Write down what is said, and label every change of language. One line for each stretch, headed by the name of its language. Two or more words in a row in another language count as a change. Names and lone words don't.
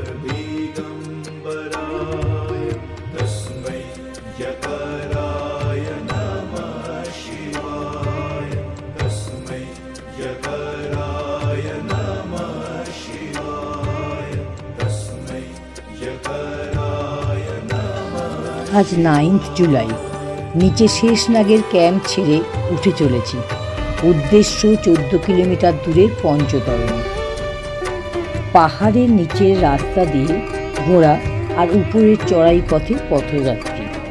Sanskrit: दिगम्बराय तस्मै यकराय नमः शिवाय तस्मै यकराय नमः शिवाय तस्मै यकराय।
Bangla: আজ 9 জুলাই। নিচে শেষনাগের ক্যাম্প ছেড়ে উঠে চলেছি। উদ্দেশ্য 14 কিলোমিটার দূরের পঞ্চতরণ। পাহাড়ের নিচের রাস্তা দিয়ে ঘোড়া আর উপরের চড়াই পথে পথযাত্রী।